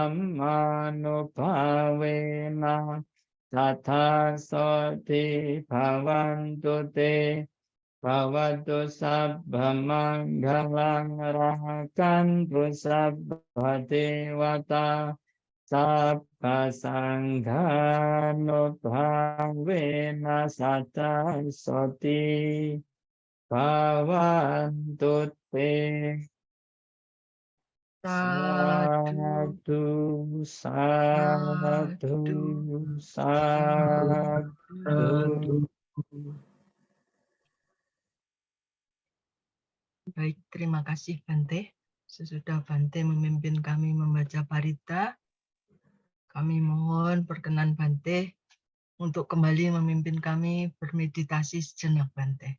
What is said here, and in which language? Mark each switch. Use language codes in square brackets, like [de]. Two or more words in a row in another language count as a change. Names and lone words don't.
[pi] dhammanubhavena tatha soti bhavantu te bhavatu sabbam manggalang rakantu sabba devata sabba sanghānubhavena satta soti bhavantu te. Sadhu, Sadhu, sadhu, sadhu. [id] Baik, terima kasih Bante. Sesudah Bante memimpin kami membaca parita, kami mohon perkenan Bante untuk kembali memimpin kami bermeditasi sejenak Bante.